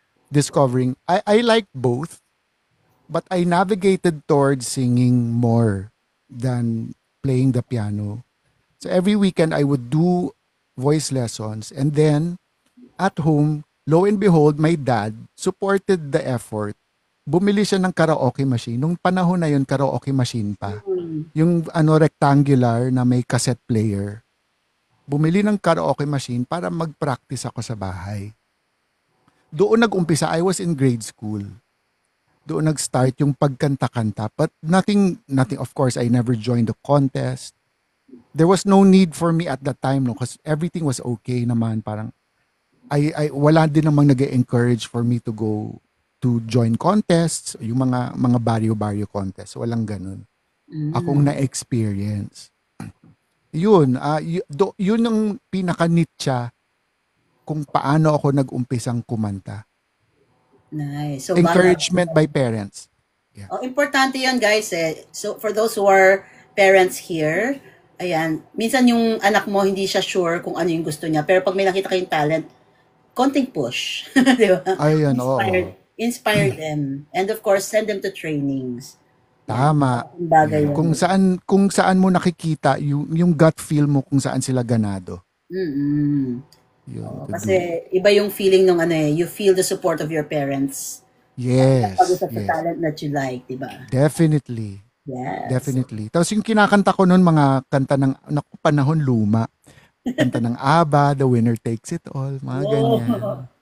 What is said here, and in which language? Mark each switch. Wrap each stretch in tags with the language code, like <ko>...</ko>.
<en>Discovering, I like both, but I navigated towards singing more than playing the piano. So every weekend I would do voice lessons, and then at home, lo and behold, my dad supported the effort.</en> <tl>Bumili siya ng karaoke machine. Nung panahon na yun, karaoke machine pa. Yung rectangular na may cassette player. Bumili ng karaoke machine para mag-practice ako sa bahay. Doon nag-umpisa,</tl> <en>I was in grade school.</en> <tl>Doon nag-start yung pagkanta-kanta.</tl> <en>But nothing, of course, I never joined the contest. There was no need for me at that time, no, because everything was okay naman.</en> <tl>Parang, wala din namang nag-encourage</tl> <en>for me to go to join contests,</en> <tl>yung mga baryo-baryo contests. Walang ganun. Akong na-experience. Yun, yun ang pinaka-nitya kung paano ako nag-umpisang kumanta.</tl> <en>Nice. So, encouragement by parents.</en> <tl>Yeah. Oh, importante yan, guys. So,</tl> <en>for those who are parents here,</en> <tl>ayan, minsan yung anak mo, hindi siya sure kung ano yung gusto niya. Pero pag may nakita kayong talent, konting push. Di ba? Ayan,</tl> <en>Inspire them. And of course, send them to trainings.</en> <tl>Tama. Bagay kung saan mo nakikita yung gut feel mo kung saan sila ganado.</tl> <en>Yun,</en> <tl>kasi iba yung feeling ng</tl> <en>you feel the support of your parents. Yes.</en> <tl>Pag-usap sa talent that you like, diba?</tl> <en>Definitely. Yes. Definitely.</en> <tl>Tapos yung kinakanta ko noon, mga kanta ng panahon luma. Kanta ng ABBA, The Winner Takes It All, mga ganyan.</tl>